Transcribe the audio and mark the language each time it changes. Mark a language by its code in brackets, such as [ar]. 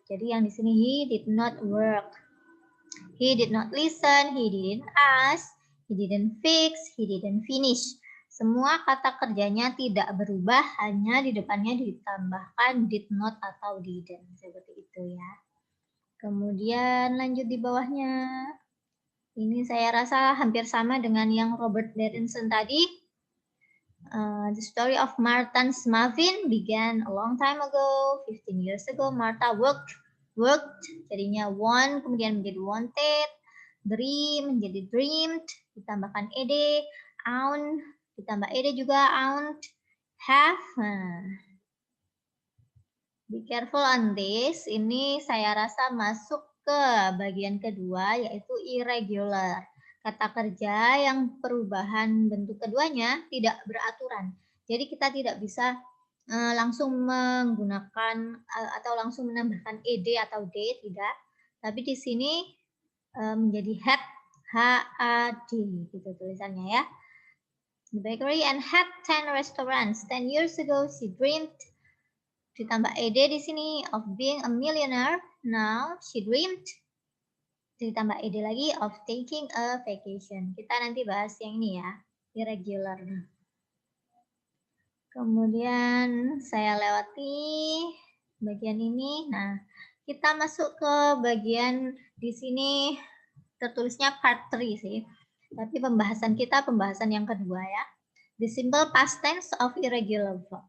[id] Jadi yang di sini [en] he did not work. He did not listen, he didn't ask, he didn't fix, he didn't finish. [id] Semua kata kerjanya tidak berubah, hanya di depannya ditambahkan did not atau didn't. Seperti itu ya. Kemudian lanjut di bawahnya. Ini saya rasa hampir sama dengan yang Robert Pattinson tadi. [en] The story of Martha's Muffin began a long time ago. 15 years ago, Martha worked, [id] jadinya want, kemudian menjadi wanted, dream menjadi dreamed, ditambahkan ed, own, ditambah ed juga, owned, have. [en] Be careful on this, [id] ini saya rasa masuk ke bagian kedua, yaitu irregular. Kata kerja yang perubahan bentuk keduanya tidak beraturan. Jadi kita tidak bisa langsung menggunakan atau langsung menambahkan ed atau d, tidak. Tapi di sini menjadi had, had, gitu tulisannya ya. [en] The bakery and had 10 restaurants. 10 years ago she dreamed, [id] ditambah ed di sini, [en] of being a millionaire. Now she dreamed, [id] ditambah ed lagi, [en] of taking a vacation. [id] Kita nanti bahas yang ini ya, irregular. Kemudian saya lewati bagian ini. Nah, kita masuk ke bagian di sini tertulisnya part 3 sih. Tapi pembahasan kita pembahasan yang kedua ya. [en] The simple past tense of irregular verb.